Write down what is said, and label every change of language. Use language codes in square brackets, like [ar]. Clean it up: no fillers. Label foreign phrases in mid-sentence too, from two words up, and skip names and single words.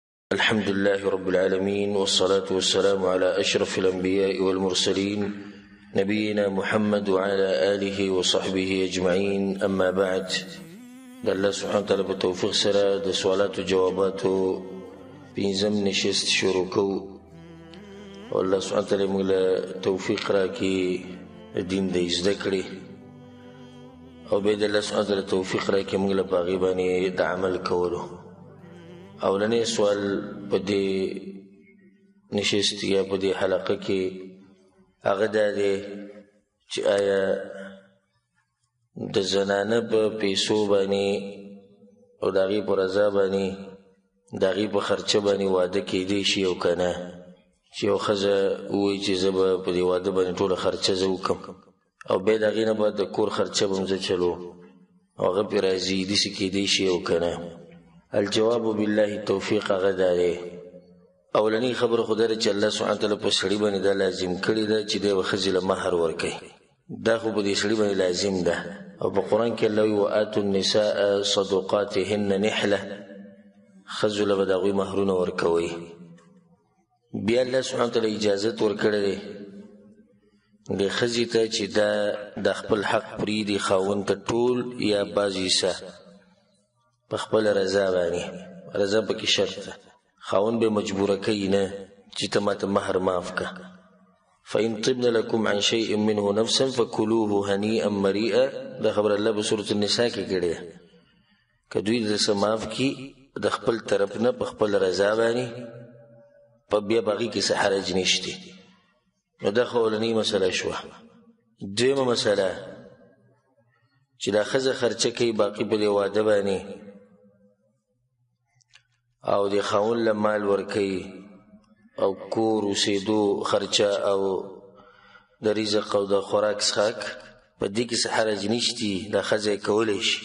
[ar] الحمد لله رب العالمين والصلاة والسلام على أشرف الأنبياء والمرسلين نبينا محمد وعلى آله وصحبه أجمعين. أما بعد، الله سبحانه وتعالى بتوفيق [ps] سرا د سوالات و جواباتو بنظام نشست شروع کو. [ar] والله سبحانه وتعالى [ps] موږ توفیق راکړي دین د زده کړې، او به د [ar] الله سبحانه وتعالى [ps] توفیق راکړي موږ له هغې باندې د عمل کولو. اولنی سوال په دې نشست یا په دې حلقه کې هغه دا دی چې آیا د زنانه په پیسو باندې او د هغې په رضا باندې د هغې په خرچه باندې واده کیدی شي او که نه؟ چې یو ښځه ووایي چې زه به په دې واده باندې ټوله خرچه زه وکړم او بیا د هغې نه به د کور خرچه به م زه چلو او هغه پرې راځي، داسې کیدی شي او که نه؟ [ar] الجواب بالله التوفیق [ps] هغه دا دی، اولنی خبره خو دا ده چې [ar] الله سبحانه وتعالی [ps] په سړي باندې دا لازم کړې ده چې دی به ښځې له مهر ورکوي. دا خو په دې سړي باندې لازم ده، او په قرآن کې الله وایي [ar] وآتوا النساء صدقاتهن نحله، [ps] ښځو له به د هغوی مهرونه ورکوئ. بیا [ar] الله سبحانه وتعالی [ps] اجازت ورکړی دی دې ښځې ته چې دا د خپل حق پرېږدي خاوند ته ټول یا بعض حصه په خپل رضا باندې. رضا پکې شرط ده، خاوند به مجبوره کوي نه چې ته ماته مهر معاف که. [ar] فإن طبن لكم عن شيء منه نفسا فكلوه هنيئا مريئا، [ps] دا خبر الله په سورة النساء کې کړی ده. که دوی د څه معاف کړي د خپل طرف نه په خپل رضا باندې، په بیا په هغې کې څه حرج نشته. نو دا خو اولنۍ مسله شوه. دویمه مسله چې دا ښځه خرچه کوي باقي په دې واده باندې او د خاوند له مال ورکوي او کور اوسېدو خرچه او د رزق او د خوراک څښاک، په دې کې څه حرج نشتي، دا ښځه یې کولی شي.